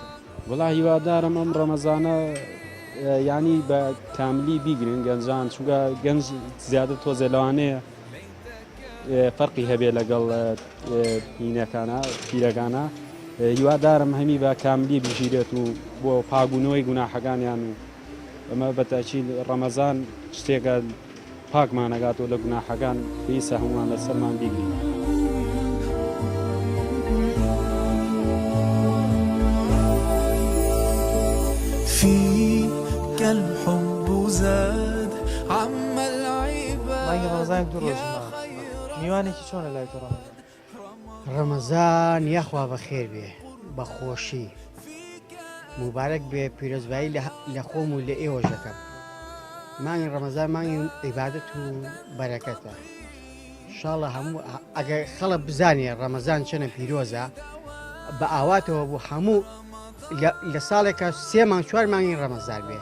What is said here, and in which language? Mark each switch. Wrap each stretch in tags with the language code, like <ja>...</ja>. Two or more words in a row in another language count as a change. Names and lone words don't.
<ku>وڵا هیوادارم ئەم ڕەمەزانە ینی بە کاملی بیگرن گەنجان چونکە گەنج زیاتر تۆزێ لەوانەیە فەرقی هەبێ لەگەڵ هینەکانە پیرەکانە هیوادارم هەمی بە کاملی بژیرێت و بۆ پاگونەوەی گوناحەکانیان و ئەمە بەتاچی ڕەمەزان شتێکە پاکمانەگاتەوە لە گوناحەکان پێویستە هەمووان لەسەرمان بیگرین.</ku> <ar>فيك الحب زاد عم العباد</ar> <ku>مانگی ڕەمەزان دوو ڕۆژی ماوە میوانێکی چۆنە لای تۆ ڕەمەزان یاخوا بەخێر بێ بە خۆشی مبارەک بێ پیرۆزبایی لە خۆم و لە ئێوە ژەکەم مانگی ڕەمەزان مانگی عیبادەت و بەرەکەتە ئینشاڵڵا هەموو ئەگەر خەڵک بزانێ ڕەمەزان چەنە پیرۆزە بە ئاواتەوە بوو هەموو لە ساڵێکە 3 مانگ 4 مانگی ڕەمەزان بێ</ku>